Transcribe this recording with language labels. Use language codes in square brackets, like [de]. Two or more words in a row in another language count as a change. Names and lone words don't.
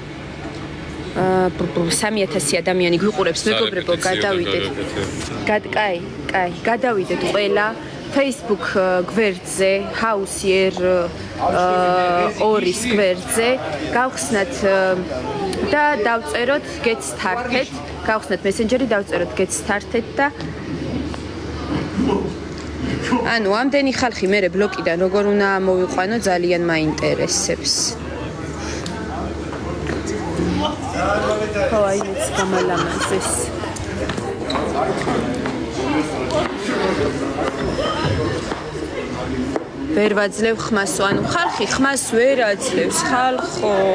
[ka] 3000 ადამიანი გვიყურებს, მეგობრებო, გადავიდეთ. კაი, გადავიდეთ ყველა Facebook გვერდზე, House-ier 2-ის გვერდზე, გავხსნათ და დავწეროთ [en] get started, [ka] გავხსნათ Messenger-ი, დავწეროთ [en] get started [ka] და ანუ ამდენი ხალხი მერე ბლოკიდან როგორ უნდა მოვიყვანო, ძალიან მაინტერესებს. ხო, აი მეც გამალამაზეს. ვერ ვაძლევ ხმასო, ანუ ხალხი ხმას ვერ აძლევს, ხალხო.